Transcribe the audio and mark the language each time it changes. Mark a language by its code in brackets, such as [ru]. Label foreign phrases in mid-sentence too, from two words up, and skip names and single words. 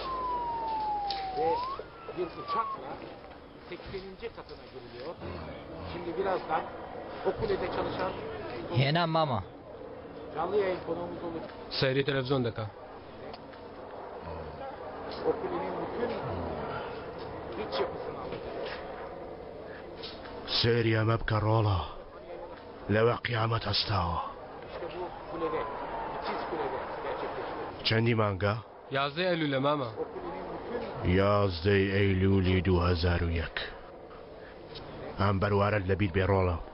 [tr] Ve bir uçakla 80. katına giriliyor. Şimdi birazdan o kulede çalışan [ckb] هەنا ماما. [tr] canlı yayın konuğumuz olacak. [ckb] سەیری تەلەفزیۆنەکە. [tr] O kulenin bütün iç yapısını anlatacak. [ckb] سێریە مەبکە ڕۆڵە لەوە قیامەت هەستاوە. چەندی مانگە؟ 11 ئەیلولە ماما. 11 ئەیلولی 2001. ئەم بەروارەت لەبییر بێ ڕۆڵە.